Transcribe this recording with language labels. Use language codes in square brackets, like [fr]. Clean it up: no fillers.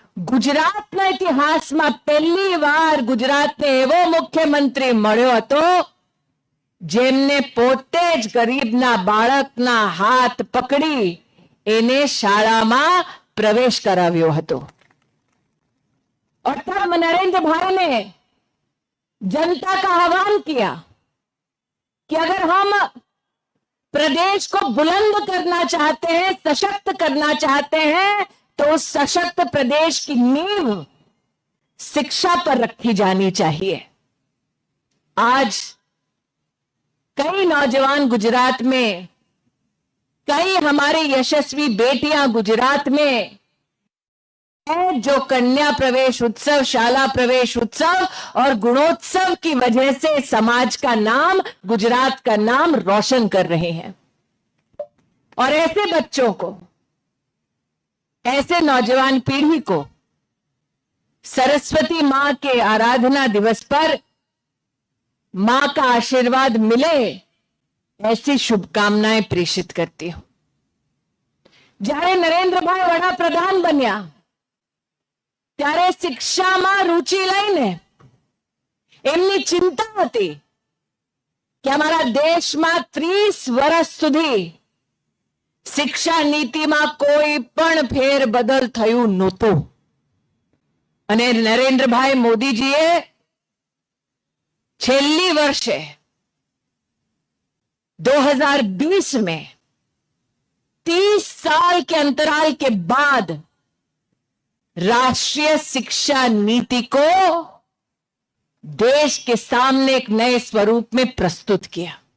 [gu] ગુજરાતના ઇતિહાસમાં પહેલી વાર ગુજરાતને એવો મુખ્યમંત્રી મળ્યો હતો જેમને પોતે જ ગરીબના બાળકના હાથ પકડી એને શાળામાં प्रवेश कराव्यो हतो. [hi] और तब नरेंद्र भाई ने जनता का आह्वान किया कि अगर हम प्रदेश को बुलंद करना चाहते हैं, सशक्त करना चाहते हैं, तो उस सशक्त प्रदेश की नींव शिक्षा पर रखी जानी चाहिए. आज कई नौजवान गुजरात में, कई हमारी यशस्वी बेटियां गुजरात में है जो कन्या प्रवेश उत्सव, शाला प्रवेश उत्सव और गुणोत्सव की वजह से समाज का नाम, गुजरात का नाम रोशन कर रहे हैं. और ऐसे बच्चों को, ऐसे नौजवान पीढ़ी को सरस्वती मां के आराधना दिवस पर मां का आशीर्वाद मिले, ऐसी शुभकामनाएं प्रेषित करती हूं. [gu] જ્યારે નરેન્દ્રભાઈ વડાપ્રધાન બન્યા ત્યારે શિક્ષામાં રુચિ લઈને એમની ચિંતા હતી કે અમારા દેશમાં 30 વર્ષ સુધી શિક્ષા નીતિમાં કોઈ પણ ફેરબદલ થયું નહોતું. અને નરેન્દ્રભાઈ મોદીજીએ છેલ્લી વર્ષે [hi] 2020 में 30 साल के अंतराल के बाद राष्ट्रीय शिक्षा नीति को देश के सामने एक नए स्वरूप में प्रस्तुत किया.